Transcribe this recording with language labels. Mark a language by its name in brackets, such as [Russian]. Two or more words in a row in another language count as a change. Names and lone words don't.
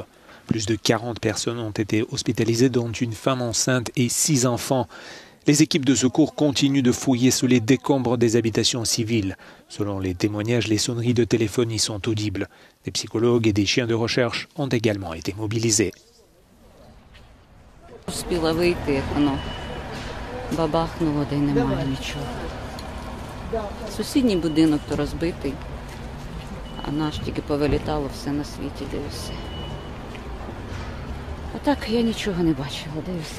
[French] Plus de 40 personnes ont été hospitalisées, dont une femme enceinte et 6 enfants. Les équipes de secours continuent de fouiller sous les décombres des habitations civiles. Selon les témoignages, les sonneries de téléphonie sont audibles. Des psychologues et des chiens de recherche ont également été mobilisés. [Ukrainian] Сусідній будинок то розбитий, а наш тільки повилітало все на світі, дивишся. А так я нічого не бачила, дивишся.